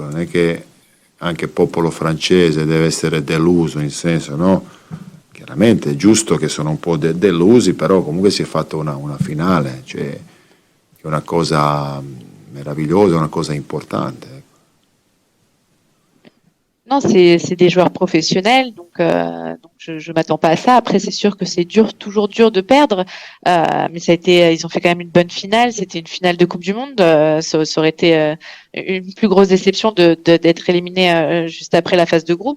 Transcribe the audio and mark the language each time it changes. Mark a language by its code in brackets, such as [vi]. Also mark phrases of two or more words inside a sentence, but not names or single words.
[it] Non è che anche il popolo francese deve essere deluso, in senso, no? Chiaramente è giusto che sono un po' delusi, però comunque si è fatta una finale, cioè, che è una cosa meravigliosa, una cosa importante, ecco. [fr] Non, c'est des joueurs professionnels, donc je m'attends pas à ça. Après, c'est sûr que c'est toujours dur de perdre, mais ils ont fait quand même une bonne finale. C'était une finale de Coupe du Monde. Ça aurait été une plus grosse déception d'être éliminé juste après la phase de groupe.